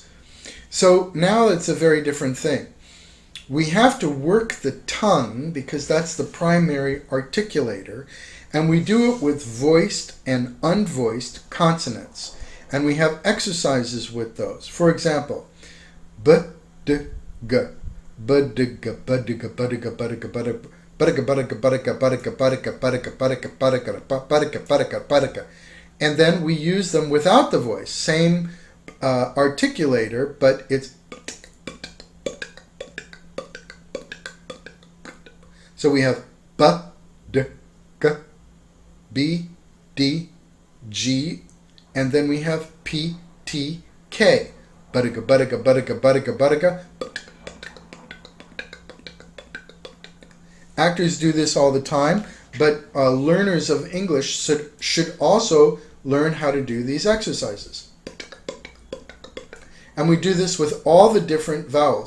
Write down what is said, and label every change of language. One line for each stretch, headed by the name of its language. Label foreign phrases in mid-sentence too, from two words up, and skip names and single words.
English: So now it's a very different thing. We have to work the tongue because that's the primary articulator, and we do it with voiced and unvoiced consonants. And we have exercises with those. For example, b, d, g, Budiga, budiga, budiga, budiga, budiga, budiga, budiga, budiga, budiga, budiga, budiga, budiga, budiga, budiga, budiga, budiga. And then we use them without the voice. Same articulator, but it's... So we have b, d, g, b, d, g, and then we have p, t, k. Budiga, budiga, budiga, budiga, budiga. Actors do this all the time, but learners of English should also learn how to do these exercises. And we do this with all the different vowels.